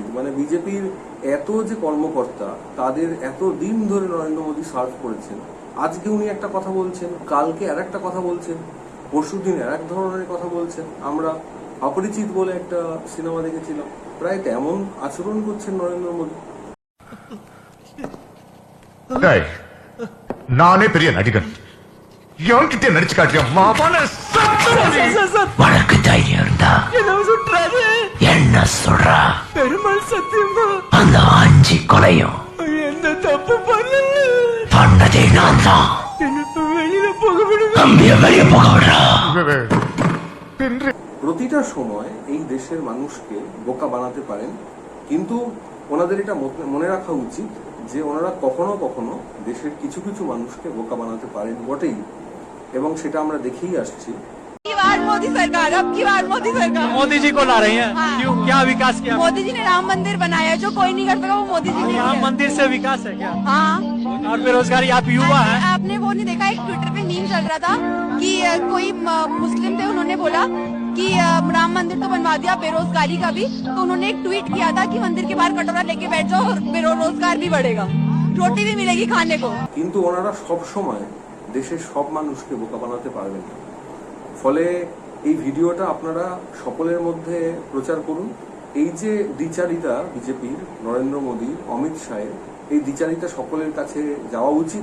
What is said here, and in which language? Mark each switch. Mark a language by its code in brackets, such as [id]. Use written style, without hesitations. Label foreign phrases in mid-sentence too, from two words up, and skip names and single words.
[bn] মানে বিজেপির এত যে কর্মকর্তা, তাদের এত দিন ধরে নরেন্দ্র মোদী সার্ভ করেছেন, আজকে উনি একটা কথা বলছেন, কালকে আর একটা কথা বলছেন, পরশুদিন আর এক ধরনের কথা বলছেন। আমরা অপরিচিত বলে একটা সিনেমা দেখেছিলাম, প্রায় তেমন আচরণ করছেন নরেন্দ্র মোদী। [ta] நானே பெரிய நடிகன், என்கிட்ட நடிச்சு காட்டிய மாவான உனக்கு தைரியம் இருந்தா என்ன சொல்றா? பெருமாள் சத்தியமா அந்த 5 கொலையும் எந்த தப்பு பண்ணதே நான் தான். வெளியில போக விடுங்க, தம்பிய வெளியே போக விடுறா. [bn] প্রতিটা সময় এই দেশের মানুষকে বোকা বানাতে পারেন, কিন্তু ওনাদের এটা মনে রাখা উচিত যে ওনারা কখনো কখনো দেশের কিছু কিছু মানুষকে বোকা বানাতে পারেন বটেই, এবং সেটা আমরা দেখেই আসছি। [hi] मोदी सरकार, अब की बार मोदी सरकार मोदी जी को ला रही हैं। क्यों, क्या विकास किया? मोदी जी ने राम मंदिर बनाया, जो कोई नहीं कर सका वो मोदी जी ने राम किया। मंदिर से विकास है क्या? हाँ, और बेरोजगारी, आप युवा है। आपने वो नहीं देखा, एक ट्विटर पे मीम चल रहा था कि कोई मुस्लिम थे, उन्होंने बोला कि राम मंदिर तो बनवा दिया, बेरोजगारी का भी, तो उन्होंने एक ट्वीट किया था कि मंदिर के बाहर कटोरा लेके बैठ जाओ और बेरोजगार भी बढ़ेगा, रोटी भी मिलेगी खाने को। [bn] কিন্তু ওনারা সব সময় দেশের সব মানুষকে বোকা বানাতে পারবেন না। ফলে এই ভিডিওটা আপনারা সকলের মধ্যে প্রচার করুন। এই যে দ্বিচারিতা বিজেপির, নরেন্দ্র মোদী, অমিত শাহের এই দ্বিচারিতা সকলের কাছে যাওয়া উচিত।